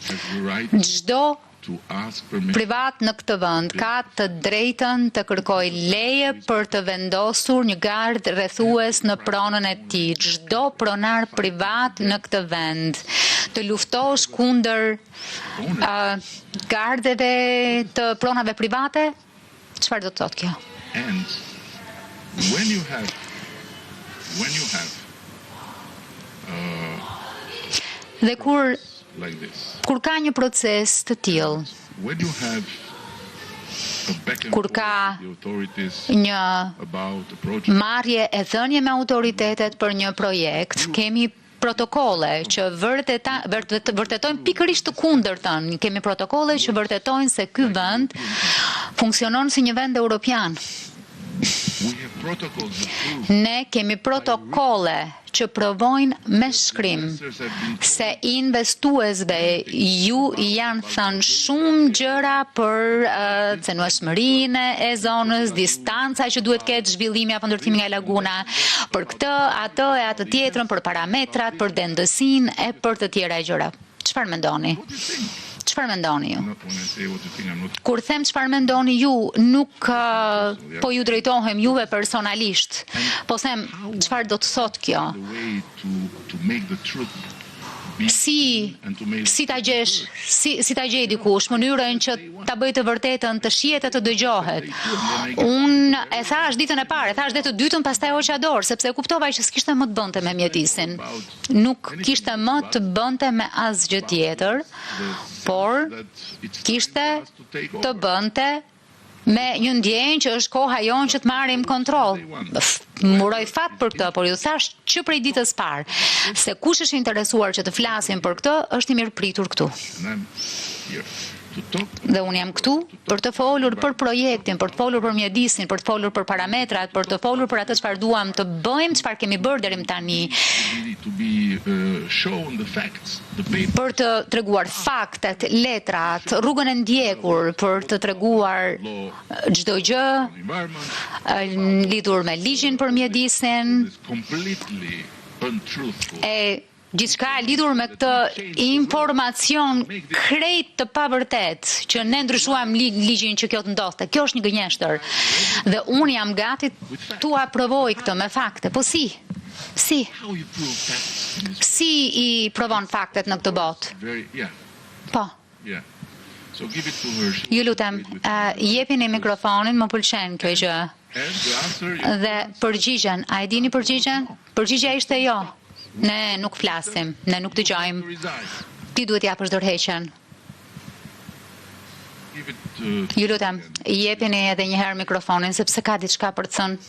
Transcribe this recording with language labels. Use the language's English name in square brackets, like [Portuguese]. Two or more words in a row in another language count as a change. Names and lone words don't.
[Albanian] Çdo privat në këtë vend ka të drejtën të kërkoj leje për të vendosur një gardë rrethues në pronën e tij. Çdo pronar privat në këtë vend të luftosh kundër gardeve të pronave private, çfarë do të thotë kjo? [English] And when you have [Albanian] Dhe kur [English] like this, [Albanian] ka një proces të tillë, [English] when you have a back and [Albanian] kur [English] forth [Albanian] ka [English] with the authorities [Albanian] një [English] about a project, [Albanian] marrje e dhënie me autoritetet për një projekt, kemi protokolle që vërtetojnë pikërisht të kundërtën. Kemi protokolle që vërtetojnë se ky vend funksionon si një vend europian. [English] we have protocols that prove [Albanian] Ne kemi protokolle që provojnë me shkrim se investuesve ju janë thënë shumë gjëra për cenueshmërinë e zonës, distanca që duhet ketë zhvillimi apo ndërtimi nga laguna, për këtë, atë e atë tjetrën, për parametrat, për dendësinë e për të tjera gjëra. Çfarë mendoni? Çfarë mendoni ju? [English] not when I say what you think, I'm not [Albanian] Kur them çfarë mendoni ju, nuk po ju drejtohem juve personalisht, po them çfarë do të thotë kjo. [English] the way to make the truth be [Albanian] Si [English] and to make [Albanian] ta gjesh, si ta gjej dikush, mënyrën që ta bëj të vërtetën, të shihet e të dëgjohet. Unë e thash ditën e parë, e thash dhe të dytën, pastaj hoqa dorë, sepse e kuptova që s'kishte më të bënte me mjedisin. Nuk kishte më të bënte me asgjë tjetër, por [English] that it's [Albanian] kishte [English] time for us to take [Albanian] të [English] over. [Albanian] bënte me një ndjenjë që është koha jonë që të marrim kontroll. Muroj fat për këtë, por ju thash që prej ditës parë, se kush është interesuar që të flasim për këtë, është i mirë pritur këtu. [English] And I'm here to talk [Albanian] Dhe unë jam këtu për të folur për projektin, për të folur për mjedisin, për të folur për parametrat, për të folur për atë çfarë duam të bëjmë, çfarë kemi bërë deri më tani, [English] to be shown the facts, the paper, [Albanian] për të treguar faktet, letrat, rrugën e ndjekur, për të treguar çdo gjë [English] environment [Albanian] lidhur me ligjin për mjedisin, [English] is completely untruthful. [Albanian] e gjithçka e lidhur me këtë informacion krejt të pavërtet që ne ndryshuam ligjin që kjo të ndodhte. Kjo është një gënjeshtër. Dhe unë jam gati tu aprovoj këtë me fakte. Po si? [English] How you prove facts in this [Albanian] Si i provon faktet në këtë botë? [English] very, yeah, [Albanian] Po. [English] yeah. So give it to her. She [Albanian] Ju [English] will [Albanian] lutem, [English] agree with you. [Albanian] jepini mikrofonin, më pëlqen kjo gjë. [English] And the answer is [Albanian] Dhe përgjigjen, a e dini përgjigjen? Përgjigja ishte jo. Ne nuk flasim, ne nuk [English] to [Albanian] dëgjojmë. [English] resign. [Albanian] Ti duhet japësh dorëheqjen. [English] Give it [Albanian] Ju lutem, jepini edhe një herë mikrofonin sepse ka diçka për të thënë.